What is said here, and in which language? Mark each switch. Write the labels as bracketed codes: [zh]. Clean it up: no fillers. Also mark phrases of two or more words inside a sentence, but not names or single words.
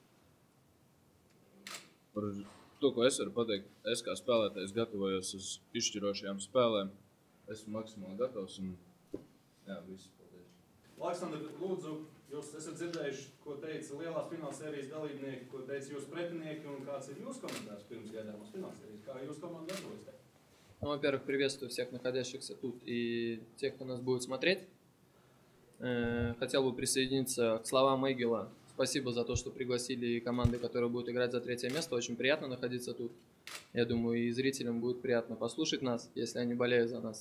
[lv] Par to, ko es varu pateikt, es kā spēlētājs gatavojos uz izšķirošajām spēlēm. Esmu maksimāli gatavs un jā, viss, paldies. Aleksandr, lūdzu, jūs esat dzirdējuši, ko teica lielās finālsērijas dalībnieki, ko teica jūsu pretinieki, un kāds ir jūsu komentārs pirms gaidāmās finālsērijas? Kā jūsu komanda gatavojas? [ru] Ну, во-первых, приветствую всех находящихся тут и тех, кто нас будет смотреть. Хотел бы присоединиться к словам Эгила. Спасибо за то, что пригласили команды, которые будут играть за 3-е место. Очень приятно находиться тут. Я думаю, и зрителям будет приятно послушать нас, если они болеют за нас.